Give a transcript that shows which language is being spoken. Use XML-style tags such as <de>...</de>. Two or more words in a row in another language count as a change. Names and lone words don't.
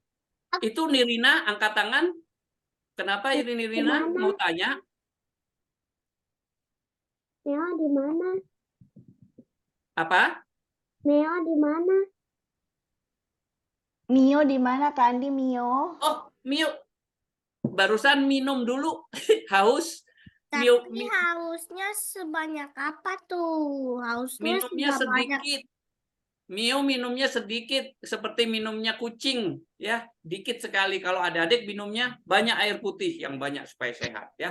<id>Itu Nirina angkat tangan. Kenapa ini Nirina mau tanya? Neo di mana? Apa? Neo di mana? Mio di mana, Kak Andi? Mio? Oh, Mio. Barusan minum dulu. Haus. Tapi hausnya sebanyak apa tuh? Hausnya Minumnya sebanyak. sedikit. Mio minumnya sedikit, seperti minumnya kucing, ya, dikit sekali. Kalau adik-adik minumnya banyak air putih yang banyak supaya sehat, ya.</id>